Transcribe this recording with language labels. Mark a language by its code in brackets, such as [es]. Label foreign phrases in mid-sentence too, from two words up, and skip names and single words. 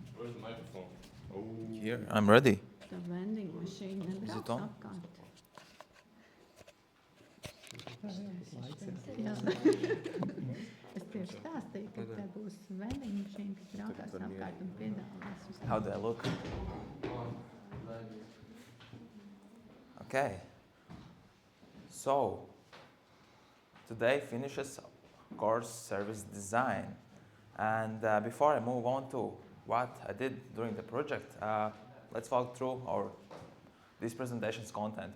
[en] the microphone. Oh. Here, I'm ready. The vending machine Is it [lv] nebrauks [en] on? [lv] apkārt. Jā. Es tieši stāstīju, ka te būs [en] vending machine, [lv] kas braukās apkārt un piedāvās uz [en] How do I look? Okay. So, today finishes course service design. And before I move on to what I did during the project, let's walk through this presentation's content.